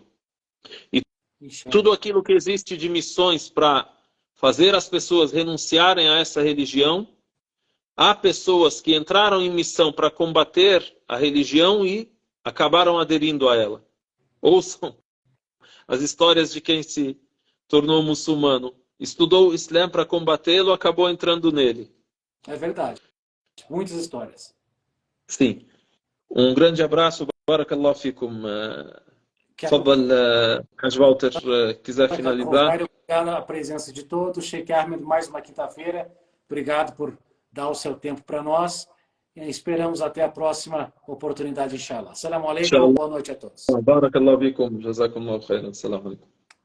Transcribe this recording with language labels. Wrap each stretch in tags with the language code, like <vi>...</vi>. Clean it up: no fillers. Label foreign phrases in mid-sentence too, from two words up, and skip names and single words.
<pt>E tudo aquilo que existe de missões para fazer as pessoas renunciarem a essa religião, há pessoas que entraram em missão para combater a religião e acabaram aderindo a ela. Ouçam as histórias de quem se tornou muçulmano. Estudou o Islã para combatê-lo, acabou entrando nele. É verdade. Muitas histórias. Sim. Um grande abraço.</pt> <ar>بارك الله فيكم.</ar> <pt>Tfadal, Haj Walter, quiser finalizar. Obrigado a presença de todos. Sheikh Ahmed, mais uma quinta-feira. Obrigado por dar o seu tempo para nós. E esperamos até a próxima oportunidade,</pt> <ar>إن شاء الله. السلام عليكم.</ar> <pt>Boa noite a todos.</pt> <ar>بارك الله فيكم. جزاكم الله خيرا. السلام عليكم.</ar>